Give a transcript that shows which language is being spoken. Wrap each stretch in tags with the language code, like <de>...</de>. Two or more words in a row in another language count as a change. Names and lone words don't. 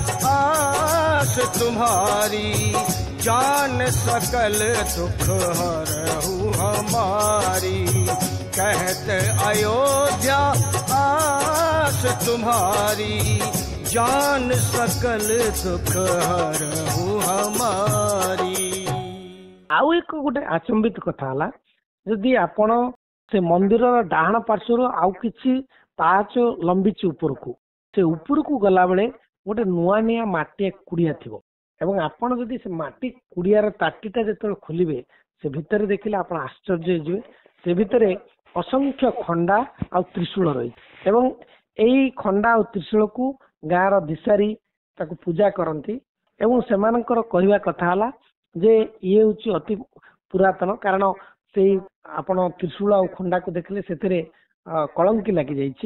<hi>आस तुम्हारी, जान सकल दुख हरहु हमारी, कहत अयोध्या आस तुम्हारी, जान सकल दुख हरहु हमारी।</hi> <or>ଆଉ ଏକ ଗୋଟେ ଆଚମ୍ବିତ କଥା ହେଲା, ଯଦି ଆପଣ ସେ ମନ୍ଦିର ଡାହାଣ ପାର୍ଶ୍ୱର ଆଉ କିଛି ପାହାଚ ଲମ୍ବିଚି ଉପରକୁ, ସେ ଉପରକୁ ଗଲା ବେଳେ ଗୋଟେ ନୂଆ ନିଆ ମାଟି କୁଡ଼ିଆ ଥିବ ଏବଂ ଆପଣ ଯଦି ସେ ମାଟି କୁଡ଼ିଆର ତାଟିଟା ଯେତେବେଳେ ଖୋଲିବେ ସେ ଭିତରେ ଦେଖିଲେ ଆପଣ ଆଶ୍ଚର୍ଯ୍ୟ ହେଇଯିବେ। ସେ ଭିତରେ ଅସଂଖ୍ୟ ଖଣ୍ଡା ଆଉ ତ୍ରିଶୂଳ ରହିଛି ଏବଂ ଏଇ ଖଣ୍ଡା ଆଉ ତ୍ରିଶୂଳକୁ ଗାଁର ଦିଶାରୀ ତାକୁ ପୂଜା କରନ୍ତି ଏବଂ ସେମାନଙ୍କର କହିବା କଥା ହେଲା ଯେ ଇଏ ହେଉଛି ଅତି ପୁରାତନ, କାରଣ ସେଇ ଆପଣ ତ୍ରିଶୂଳ ଆଉ ଖଣ୍ଡାକୁ ଦେଖିଲେ ସେଥିରେ କଳଙ୍କି ଲାଗିଯାଇଛି।</or>